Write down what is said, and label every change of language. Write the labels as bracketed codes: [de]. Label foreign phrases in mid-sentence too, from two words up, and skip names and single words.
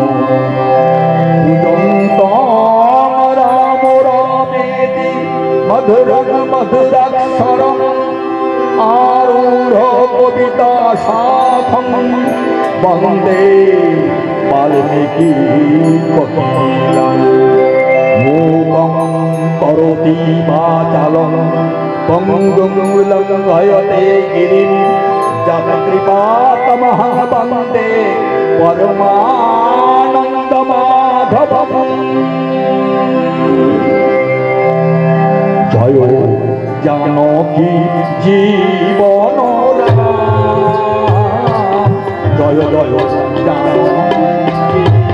[sa] मधुरं मधुराक्षरम् आरूढ़ कविता शाखं वन्दे वाल्मीकि कोकिलं मूकं करोति वाचालं पंगुं लङ्घयते गिरिं जत्कृपातमहं वन्दे পরমানন্দ মাধব [bn] জয় জানকী জীবন জয় জয় জানকী